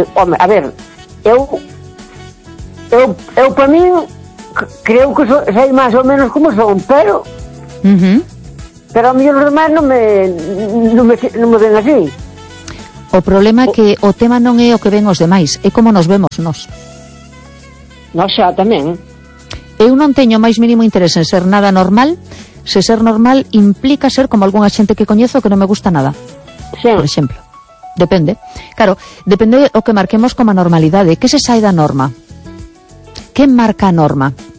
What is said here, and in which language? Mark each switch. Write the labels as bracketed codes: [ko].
[gl] Home, a ver, eu para min creo que sei máis ou menos como son, pero [es] pero a mí los demás no me ven así. [gl] O problema que o tema non é o que ven os demais, é como nos vemos nós. Nós xa tamén. Eu non teño máis mínimo interés en ser nada normal. Se ser normal implica ser como algunha xente que coñezo que non me gusta nada. [es] Sí. [gl] Por exemplo. Depende. Claro, depende o que marquemos como normalidade. Que se sai da norma? Que marca a norma?